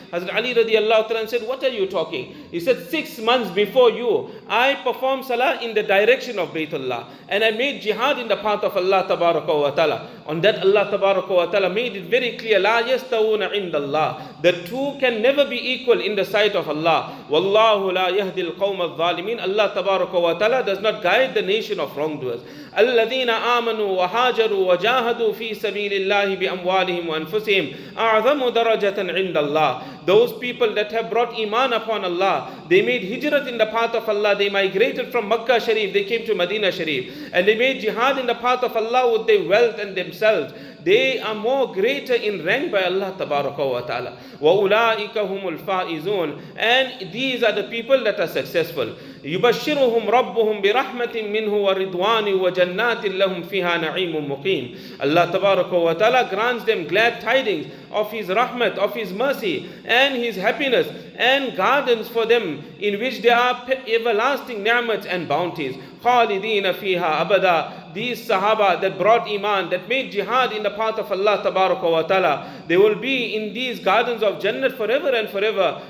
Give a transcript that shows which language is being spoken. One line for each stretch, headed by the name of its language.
English: Hazrat Ali radiallahu ta'ala said, what are you talking? He said, 6 months before you, I performed salah in the direction of Baytullah, and I made jihad in the path of Allah Tabaraka wa Ta'ala. On that, Allah Tabaraka wa Ta'ala made it very clear,
Arabic: La yastawuna indallah.
English: The two can never be equal in the sight of Allah.
Arabic: Wallahu la yahdi al-qawm al-zalimin.
English: Allah Tabaraka wa Ta'ala does not guide the nation of wrongdoers.
Arabic: الذين آمنوا وهاجروا وجاهدوا في سبيل الله بأموالهم وأنفسهم أعظم درجة عند الله.
English: Those people that have brought iman upon Allah, they made hijrat in the path of Allah, they migrated from Makkah Sharif, they came to Medina Sharif, and they made jihad in the path of Allah with their wealth and themselves. They are more greater in rank by Allah Tabaraka wa Ta'ala.
Arabic: وَأُولَٰئِكَ هُمُ الْفَائِزُونَ.
English: And these are the people that are successful.
Arabic: يبشرهم ربهم برحمة منه ورضوان وجنات لهم فيها نعيم مقيم.
English: Allah Tabaraka wa Ta'ala grants them glad tidings of His rahmat, of His mercy and His happiness, and gardens for them in which there are everlasting ni'mats and bounties.
Arabic: خالدين فيها أبدا.
English: These Sahaba that brought Iman, that made jihad in the path of Allah Tabaraka wa Ta'ala, they will be in these gardens of Jannat forever and forever.